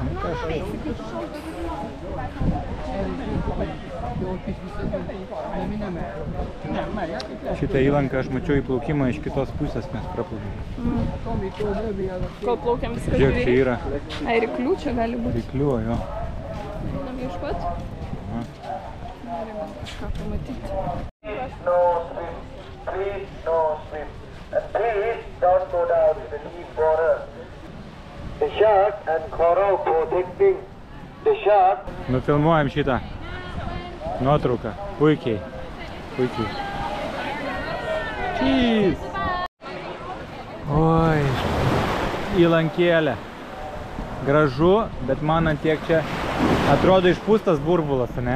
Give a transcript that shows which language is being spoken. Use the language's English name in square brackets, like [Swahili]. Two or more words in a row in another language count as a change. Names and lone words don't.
[Lithuanian] Šitą įlanką aš mačiau įplaukimą iš kitos pusės, mes praplaukėm. Kol plaukiam viskas Žiūrėk, čia yra. Ai, ryklių čia gali būti. Ryklių, jo. Einam ieškot? Norime kažką pamatyti. [English] Please no swim. And please don't go down in the deep water. The shark and coral protecting the shark. [Lithuanian] Nufilmuojam šitą nuotrauką. Puikiai. Puikiai. Čys. Oi. Įlankėlė. Gražu, bet man ant tiek čia atrodo išpūstas burbulas, ne?